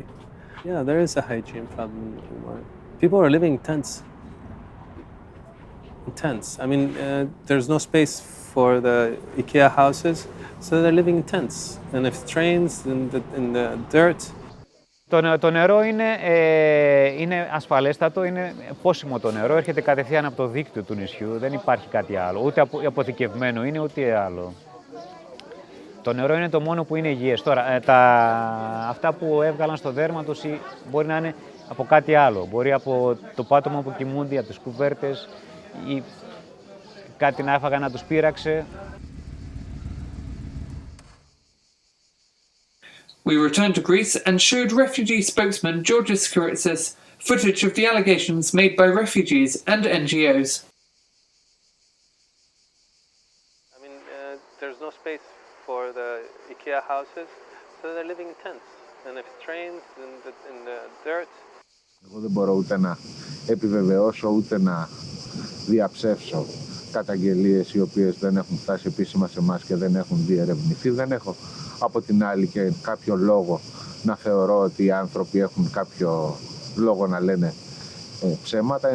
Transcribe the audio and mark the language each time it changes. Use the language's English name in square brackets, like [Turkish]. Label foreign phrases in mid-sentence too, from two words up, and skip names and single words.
[English] Yeah, there is a hygiene problem. People are living in tents. I mean, there's no space for the IKEA houses, so they're living in tents. And if it rains in the dirt. [Greek] Το νερό είναι ασφαλέστατο, είναι πόσιμο το νερό, έρχεται κατευθείαν από το δίκτυο του νησιού, δεν υπάρχει κάτι άλλο, ούτε αποθηκευμένο είναι, ούτε άλλο. Το νερό είναι το μόνο που είναι υγιές. Τώρα, αυτά που έβγαλαν στο δέρμα τους μπορεί να είναι από κάτι άλλο. Μπορεί από το πάτωμα που κοιμούνται, από τις κουβέρτες ή κάτι να έφαγαν να τους πείραξε. [English] We returned to Greece and showed refugee spokesman Georgios Kyritsis footage of the allegations made by refugees and NGOs. I mean, there's no space for the IKEA houses, so they're living in tents. And if it rains in the dirt. [Greek] Εγώ δεν μπορώ ούτε να επιβεβαιώσω ούτε να διαψεύσω καταγγελίες οι οποίες δεν έχουν φτάσει επίσημα σε εμάς και δεν έχουν διερευνηθεί. Δεν έχω από την άλλη και κάποιο λόγο να θεωρώ ότι οι άνθρωποι έχουν κάποιο λόγο να λένε ψέματα.